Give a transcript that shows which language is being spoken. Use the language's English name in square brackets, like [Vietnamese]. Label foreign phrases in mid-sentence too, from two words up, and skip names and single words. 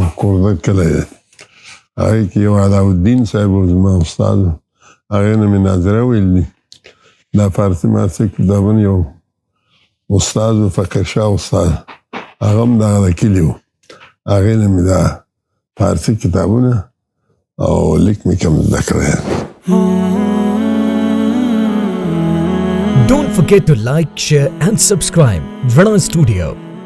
[Pashto] کوردر کلی دی، هغې کې یو علاءالدین صاحب و زما استاد، هغې نه مې ناظره ویل دي. دا فارسي مارسي کتابونه یو استاد و فقیر شاه استاد، هغه هم دغه د کلي و، هغې نه مې دا فارسي کتابونه او لیک مې کم زده کړی. [English] Don't forget to like, share and subscribe. Rana Studio.